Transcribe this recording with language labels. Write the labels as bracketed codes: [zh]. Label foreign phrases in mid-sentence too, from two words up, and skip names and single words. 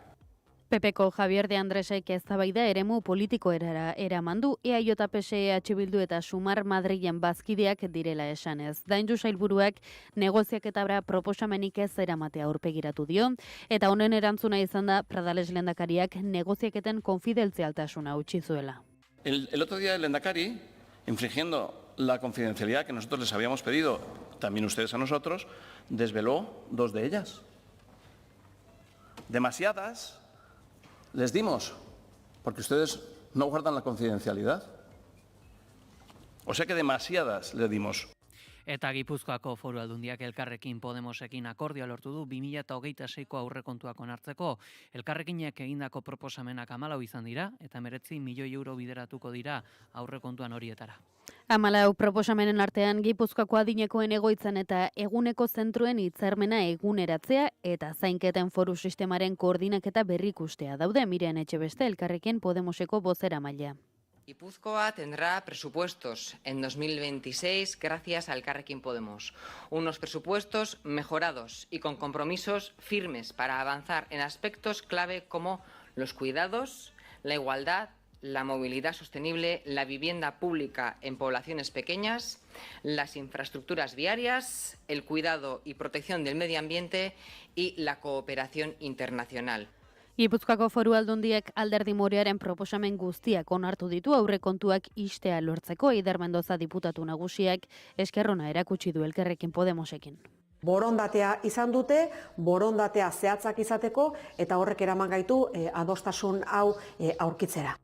[eu] PPko Javier de Andresek eztabaida eremu politikoera eraman du, EAJ, EH Bildu eta Sumar Madrilen bazkideak direla esanez. Danju sailburuak negoziaketara proposamenik ez eramatea aurpegiratu dio, eta honen erantzuna izan da Pradales lehendakariak negoziaketen konfidentzialtasuna utzi zuela. [es] El otro día el lehendakari, infringiendo la confidencialidad que nosotros les habíamos pedido, también ustedes a nosotros, desveló 2 de ellas. Demasiadas les dimos, porque ustedes no guardan la confidencialidad. O sea que demasiadas le dimos. [eu] Eta Gipuzkoako Foru Aldundiak Elkarrekin Podemosekin akordioa lortu du 2026ko aurrekontuak onartzeko. Elkarrekinek egindako proposamenak 14 izan dira, eta 19 milioi euro bideratuko dira aurrekontuan horietara. 14 proposamenen artean Gipuzkoako adinekoen egoitzan eta eguneko zentruen hitzarmena eguneratzea eta zainketen foru sistemaren koordinaketa berrikustea daude. Miren Etxebeste, Elkarrekin Podemoseko bozeramailea. [es] Guipúzcoa tendrá presupuestos en 2026 gracias a Elkarrekin Podemos. Unos presupuestos mejorados y con compromisos firmes para avanzar en aspectos clave como los cuidados, la igualdad, la movilidad sostenible, la vivienda pública en poblaciones pequeñas, las infraestructuras viarias, el cuidado y protección del medio ambiente y la cooperación internacional. [eu] Gipuzkoako Foru Aldundiek Alderdi Morearen proposamen guztiak onartu ditu aurrekontuak istea lortzeko. Eider Mendoza diputatu nagusiak eskerrona erakutsi du Elkarrekin Podemosekin. Borondatea izan dute, borondatea zehatzak izateko eta horrek eraman gaitu adostasun hau aurkitzera.